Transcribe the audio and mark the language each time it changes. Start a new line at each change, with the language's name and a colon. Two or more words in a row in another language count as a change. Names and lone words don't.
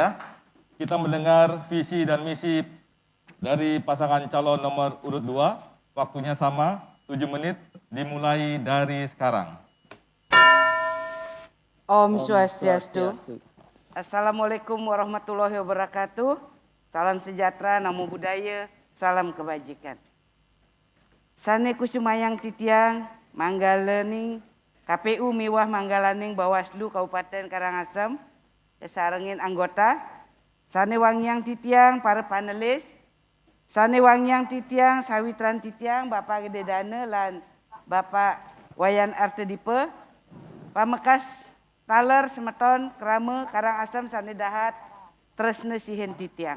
Indonesian: Kita mendengar visi dan misi dari pasangan calon nomor urut 2. Waktunya sama, 7 menit, dimulai dari sekarang.
Balinese: Om Swastiastu.
Arabic: Assalamualaikum warahmatullahi wabarakatuh.
Indonesian: Salam sejahtera,
Pali: namo buddhaya,
Indonesian: salam kebajikan.
Balinese: Sane kusumayang titiang, manggalening, KPU Miwah Manggalaning Bawaslu Kabupaten Karangasem, sarengin anggota, sane wangyang titiang para panelis, sane wangyang titiang sawitran titiang Bapak Gede Dane lan Bapak Wayan Artedipe, pamekas taler semeton krame Karangasem sane dahat tresne sihen titiang.